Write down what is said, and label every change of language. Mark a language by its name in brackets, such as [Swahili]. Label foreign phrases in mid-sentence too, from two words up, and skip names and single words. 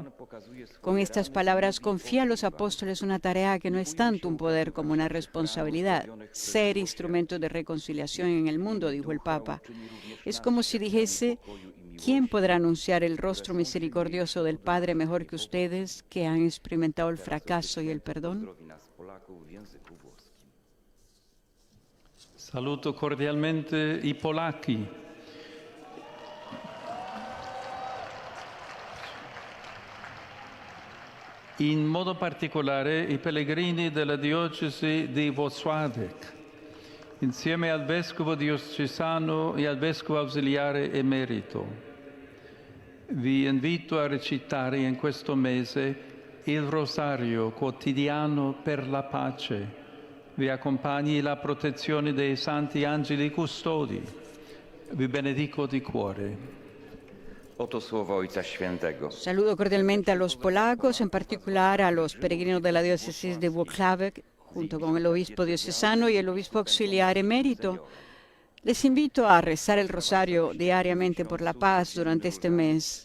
[Spanish] Con estas palabras confía a los apóstoles una tarea que no es tanto un poder como una responsabilidad, ser instrumento de reconciliación en el mundo, dijo el Papa. Es como si dijese, ¿quién podrá anunciar el rostro misericordioso del Padre mejor que ustedes que han experimentado el fracaso y el perdón? [Italian] Saluto cordialmente i polacchi. In modo particolare i pellegrini della diocesi di Włocławek, insieme al vescovo diocesano e al vescovo ausiliare emerito. Vi invito a recitare in questo mese il rosario quotidiano per la pace. Vi accompagni la protezione dei santi angeli custodi. Vi benedico di cuore. [Polish] Oto słowa Ojca Świętego. [Spanish] Saludo cordialmente a los polacos, en particular a los peregrinos de la diócesis de Włocławek, junto con el obispo diocesano y el obispo auxiliar emérito. Les invito a rezar el rosario diariamente por la paz durante este mes.